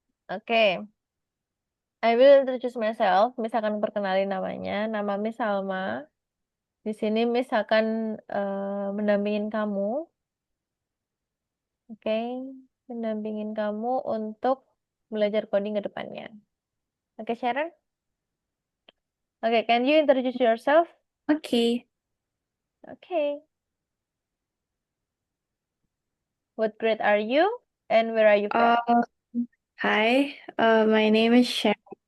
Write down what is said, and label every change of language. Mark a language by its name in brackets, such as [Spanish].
[English] Oke, I will introduce myself. [Indonesian] Misalkan perkenalin namanya, nama Miss Salma. Di sini Miss akan mendampingin kamu, oke, mendampingin kamu untuk belajar coding ke depannya. Oke, Sharon? [English] Oke, can you introduce yourself? Oke. Oke, what grade are you and where are you from? Uh, Hi, my name is Sharon.